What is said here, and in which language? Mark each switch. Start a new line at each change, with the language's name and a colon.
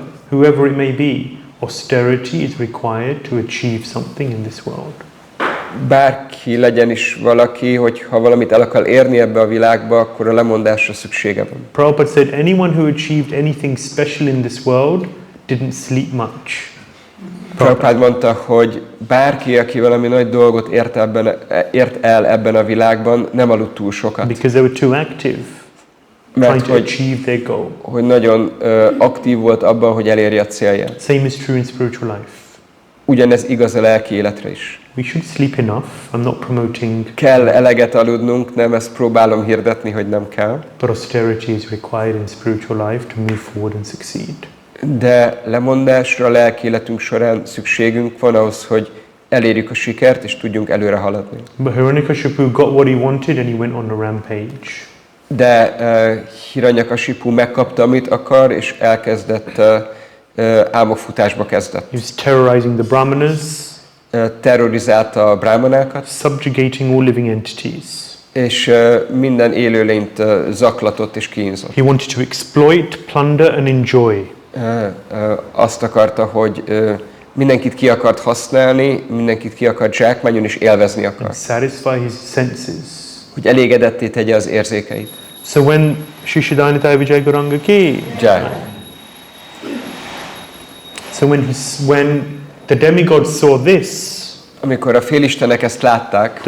English: Whoever it may be, austerity is required to achieve something in this world.
Hungarian: Bárki legyen is valaki, hogy ha valamit el akar érni ebbe a világba, akkor a lemondásra szüksége van.
English: Prabhupada said, anyone who achieved anything special in this world didn't sleep much.
Hungarian: Prabhupada mondta, hogy bárki, aki valami nagy dolgot ért el ebben a világban, nem aludt túl sokat.
English: Because they were too active.
Hungarian: Mert hogy nagyon aktív volt abban, hogy elérje a célját.
English: Same is true in spiritual life.
Hungarian: Ugyanez igaz a lelki életre is.
English: We should sleep enough. I'm not promoting.
Hungarian: Kell eleget aludnunk, nem ezt próbálom hirdetni, hogy nem kell.
English: But austerity is required in spiritual life to move forward and succeed.
Hungarian: De lemondásra a lelki életünk során szükségünk van ahhoz, hogy elérjük a sikert és tudjunk előre haladni.
English: But Hiranyakashipu got what he wanted and he went on a rampage.
Hungarian: De Hiranyakashipu megkapta, amit akar, és elkezdett álmokfutásba kezdett.
English: He was terrorizing the brahmanas.
Hungarian: Terrorizálta a brahmanákat.
English: Subjugating all living entities.
Hungarian: És minden élőlényt zaklatott és kínzott.
English: He wanted to exploit, plunder and enjoy.
Hungarian: Azt akarta, hogy mindenkit ki akart használni, mindenkit ki akart zsákmányon és élvezni akart.
English: Satisfy his senses.
Hungarian: Hogy elégedetté tegye az érzékeit.
English: So when
Sanskrit: Shishadhanita Vijay Gauranga ki. Jai.
English: So when the demigods saw this,
Hungarian: amikor a félistenek ezt látták,